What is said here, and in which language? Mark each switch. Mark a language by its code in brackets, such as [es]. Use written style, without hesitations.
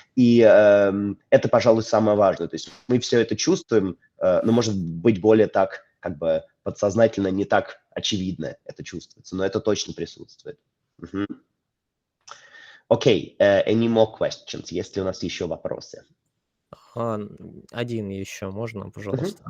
[ru] И это, пожалуй, самое важное. То есть мы все это чувствуем, но, может быть, более так как бы подсознательно не так очевидно это чувствуется, но это точно присутствует. [en] Окей, any more questions? [ru] Есть ли у нас еще вопросы? Один еще можно, пожалуйста?